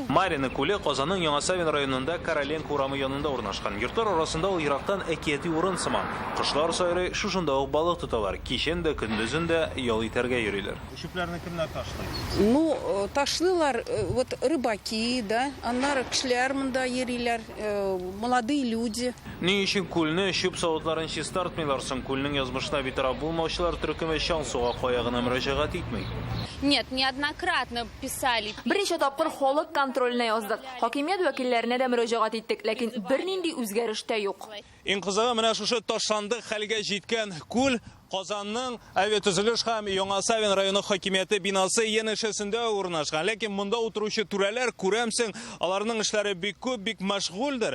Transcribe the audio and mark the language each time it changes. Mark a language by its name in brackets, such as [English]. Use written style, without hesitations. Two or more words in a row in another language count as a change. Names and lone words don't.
[Tatar] Марина күле Казанның Яңа Савин районында Короленко урамы янында урнашкан. Йортлар арасында ул ерактан әкияти урын сыман. Кышлар сайрый шушында ук балык тоталар. Кичен дә көндезен дә ял итәргә йөриләр. Шүпләрне кемнәр ташлый? Ну, ташлыйлар [Russian] вот рыбаки, да, [Tatar] аннары кешеләр монда йөриләр, [Russian] молодые люди. [Tatar] Ни өчен күлне шүп савытларын чистартмыйлар соң? Күлнең язмышына битараф булмаучылар төркеме чаң суга каягына мөрәҗәгать итми. [Russian] Нет, неоднократно писали. [Tatar] Берничә тапкыр халык контрольне яздык. Хакимият вәкилләренә дә мөрәҗәгать иттек, ләкин бернинди үзгәреш тә юк. Иң кызыгы менә шушы ташланды хәлгә җиткән күл Казанның авиатөзелеш һәм Яңа Савин районы хакимияте бинасы янәшәсендә урнашкан. Ләкин монда утыручы түрәләр күрәмсең, аларның эшләре бик күп, бик мәшгульдер.